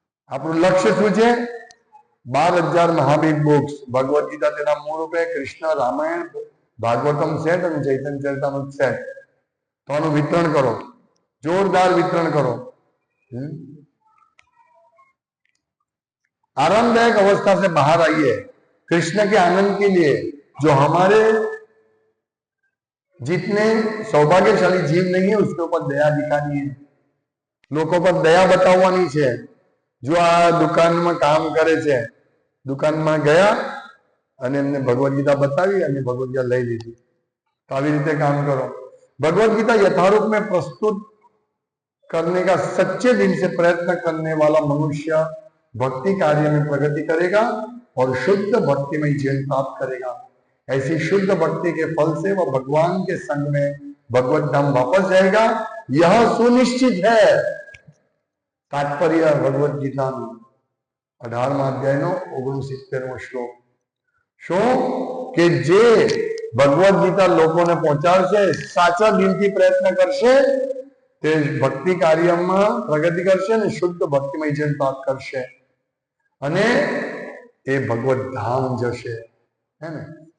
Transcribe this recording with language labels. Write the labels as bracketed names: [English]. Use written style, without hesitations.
[Gujarati] આપણું લક્ષ્ય શું છે? 12,000 મહાવીર બુક્સ, ભગવદ ગીતા તેના મૂળ રૂપે, કૃષ્ણ રામાયણ ભાગવતમ સેટ અને ચૈતન્ય ચરિતામૃત સેટ, તો આનું વિતરણ કરો, જોરદાર વિતરણ કરો। [Hindi] आरामदायक अवस्था से बाहर आइए, कृष्ण के आनंद के लिए। जो हमारे जितने सौभाग्यशाली जीव नहीं है उसके ऊपर दया दिखानी है, लोगों पर दया [Gujarati] बतावવાની છે। जो आ दुकाનમાં કામ કરે છે, દુકાનમાં ગયા અને એમને ભગવદ ગીતા બતાવી અને ભગવદ ગીતા લઈ લીધી, તો આવી રીતે કામ કરો। [Hindi] भगवद गीता यथारूप में प्रस्तुत करने का सच्चे दिल से प्रयत्न करने वाला मनुष्य भक्ति कार्य में प्रगति करेगा और शुद्ध भक्तिमय जीवन प्राप्त करेगा। ऐसी शुद्ध भक्ति के फल से वह भगवान के संग में भगवत धाम वापस जाएगा, यह सुनिश्चित है। तात्पर्य भगवद गीता [Gujarati] 18મા અધ્યાયનો 69મો શ્લોક। શું કે જે ભગવદ ગીતા લોકોને પહોંચાડશે, સાચા દિલથી પ્રયત્ન કરશે, તે ભક્તિ કાર્યમાં પ્રગતિ કરશે અને શુદ્ધ ભક્તિમય જીવન પ્રાપ્ત કરશે અને એ ભગવદ ધામ જશે, હે ને।